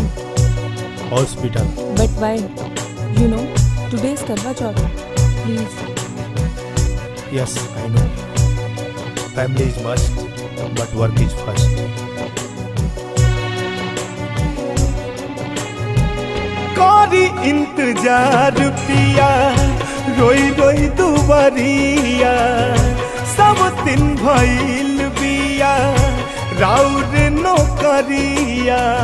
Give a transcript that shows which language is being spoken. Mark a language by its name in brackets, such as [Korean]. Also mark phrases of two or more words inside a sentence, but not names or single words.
[English] Hospital. But why? You know, today is Karwa Chauth. Please. Yes, I know. Family is must, but work is first. [Bhojpuri] कारी इंतजार पिया रोई रोई दुबरिया, सब दिन भइल बिया राउर नौकरिया।